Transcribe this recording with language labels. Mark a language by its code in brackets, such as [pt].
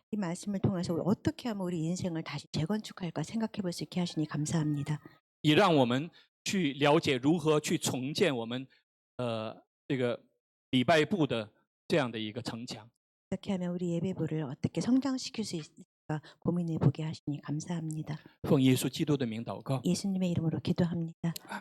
[ko] 이 말씀을 통해서 어떻게 하면 우리 인생을 다시 재건축할까 생각해 볼 수 있게 하시니 감사합니다. [zh] 也让我们去了解如何去重建我们这个礼拜部的这样的一个城墙。 [ko] 어떻게 하면 우리 예배부를 어떻게 성장시킬 수 있을까 고민해 보게 하시니 감사합니다. [zh] 奉耶稣基督的名祷告。 [ko] 예수님의 이름으로 기도합니다.